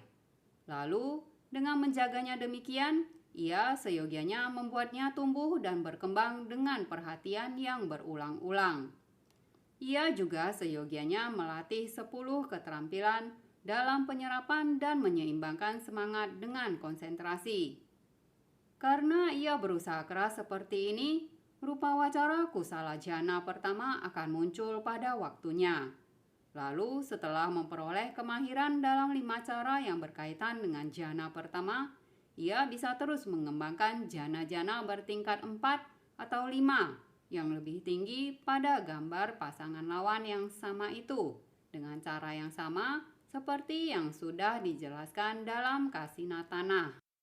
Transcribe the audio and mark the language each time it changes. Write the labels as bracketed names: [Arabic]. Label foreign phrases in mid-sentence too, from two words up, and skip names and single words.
[Indonesian] Lalu, dengan menjaganya demikian, ia seyogianya membuatnya tumbuh dan berkembang dengan perhatian yang berulang-ulang. Ia juga seyogianya melatih 10 keterampilan dalam penyerapan dan menyeimbangkan semangat dengan konsentrasi. Karena ia berusaha keras seperti ini, [Pali] rupa wacara kusala jhana [Indonesian] pertama akan muncul pada waktunya. Lalu setelah memperoleh kemahiran dalam 5 cara yang berkaitan dengan jhana pertama, ia bisa terus mengembangkan jhana-jhana bertingkat 4 atau 5 yang lebih tinggi pada gambar pasangan lawan yang sama itu, dengan cara yang sama seperti yang sudah dijelaskan dalam Kasinatana.